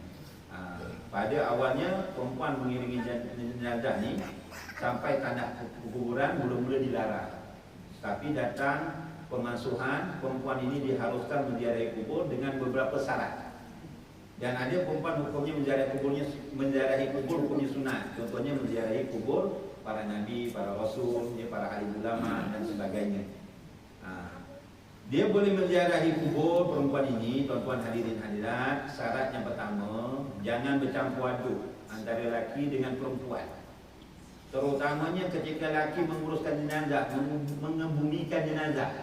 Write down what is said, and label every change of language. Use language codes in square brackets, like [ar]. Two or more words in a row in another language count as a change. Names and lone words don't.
[ms] Pada awalnya perempuan mengiringi jenazah ni sampai tanah kuburan mula-mula dilarang. Tapi datang pemansuhan, perempuan ini diharuskan menziarahi kubur dengan beberapa syarat. Dan ada perempuan hukumnya menziarahi kubur hukumnya sunat. Contohnya menziarahi kubur para nabi, para rasul, para alim ulama dan sebagainya. Dia boleh menziarahi kubur perempuan ini, tuan-tuan hadirin hadirat. Syarat yang pertama, jangan bercampur aduk antara lelaki dengan perempuan. Terutamanya ketika lelaki menguruskan jenazah, mengebumikan jenazah.